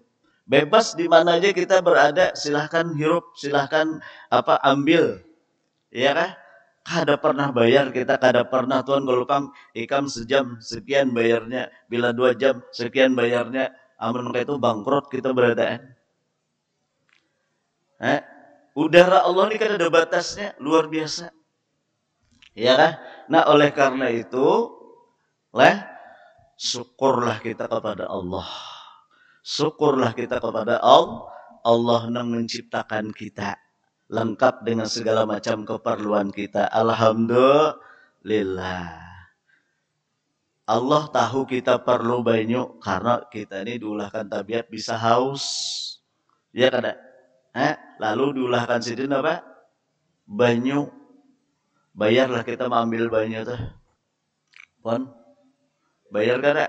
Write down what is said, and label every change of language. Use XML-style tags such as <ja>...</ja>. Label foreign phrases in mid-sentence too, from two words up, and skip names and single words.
<id>Bebas di mana aja kita berada, silahkan hirup, silahkan ambil, ya kan?</id> <bjn>Kada pernah bayar kita, kada pernah Tuhan golokam ikam sejam sekian bayarnya, bila 2 jam sekian bayarnya, amun kayak itu bangkrut kita beradaan.</bjn> <id>Udara Allah ini kan ada batasnya, luar biasa, ya kan? Nah, oleh karena itu, syukurlah kita kepada Allah. Syukurlah kita kepada Allah yang menciptakan kita lengkap dengan segala macam keperluan kita. Alhamdulillah.</id> <bjn>Allah tahu kita perlu banyu karena kita ini diulahkan tabiat bisa haus. Ya kada? Lalu diulahkan sidin apa? Banyu. Bayarlah kita mengambil banyu tuh. Pon? Bayar kada?</bjn>